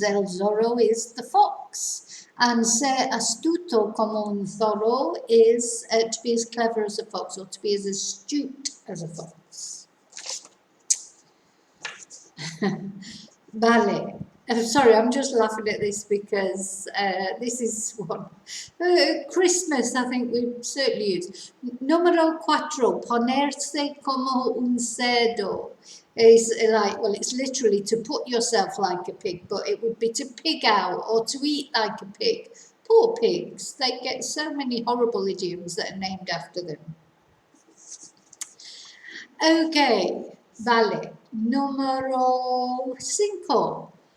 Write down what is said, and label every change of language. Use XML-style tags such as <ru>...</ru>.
<en>El Zorro is the fox. And</en> <es>ser astuto como un zorro</es> <en>is to be as clever as a fox, or to be as astute as a fox.</en> <es>Vale.</es> <en>Sorry, I'm just laughing at this because this is one. Christmas, I think we certainly use.</en> <es>Número cuatro, ponerse como un cerdo.</es> <en>Is like, well, it's literally to put yourself like a pig, but it would be to pig out or to eat like a pig. Poor pigs, they get so many horrible idioms that are named after them. Okay,</en> <es>vale. Número 5.</es>